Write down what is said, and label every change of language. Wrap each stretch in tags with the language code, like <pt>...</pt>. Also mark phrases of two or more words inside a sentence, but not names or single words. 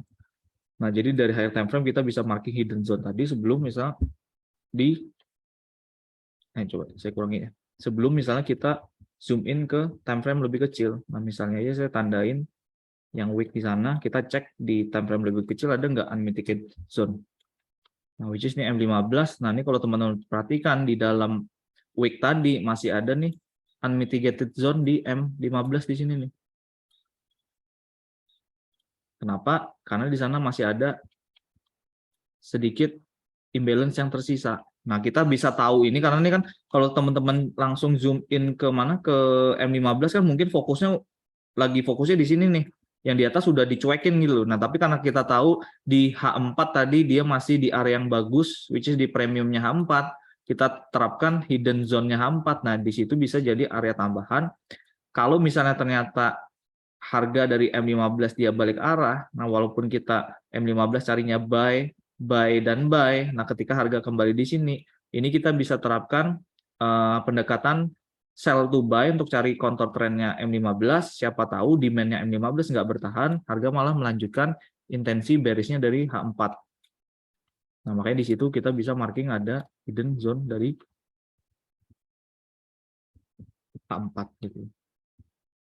<id>Nah, jadi dari</id> <en>high time frame</en> <id>kita bisa marking</id> <en>hidden zone</en> <id>tadi sebelum misal coba saya kurangi ya. Sebelum misalnya kita</id> <en>zoom in</en> <id>ke</id> <en>time frame</en> <id>lebih kecil. Nah, misalnya aja saya tandain yang weak di sana, kita cek di</id> <en>time frame</en> <id>lebih kecil ada nggak</id> <en>unmitigated zone.</en> <id>Nah,</id> <en>which is ini M15.</en> <id>Nah, ini kalau teman-teman perhatikan di dalam week tadi masih ada nih</id> <en>unmitigated zone</en> <id>di M15 di sini nih. Kenapa? Karena di sana masih ada sedikit imbalance yang tersisa. Nah, kita bisa tahu ini karena ini kan kalau teman-teman langsung</id> <en>zoom in</en> <id>ke mana ke M15 kan mungkin fokusnya di sini nih. Yang di atas sudah dicuekin gitu loh. Nah, tapi karena kita tahu di H4 tadi dia masih di area yang bagus,</id> <en>which is</en> <id>di premiumnya H4, kita terapkan</id> <en>hidden zone-</en> <id>nya H4. Nah, di situ bisa jadi area tambahan. Kalau misalnya ternyata harga dari M15 dia balik arah, nah walaupun kita M15 carinya buy, dan buy, nah ketika harga kembali di sini, ini kita bisa terapkan pendekatan</id> <en>sell to buy</en> <id>untuk cari</id> <en>counter trendnya</en> <id>M15, siapa tahu demand-nya M15 nggak bertahan, harga malah melanjutkan intensi bearish-nya dari H4. Nah, makanya di situ kita bisa marking ada</id> <en>hidden zone</en> <id>dari H4 gitu.</id>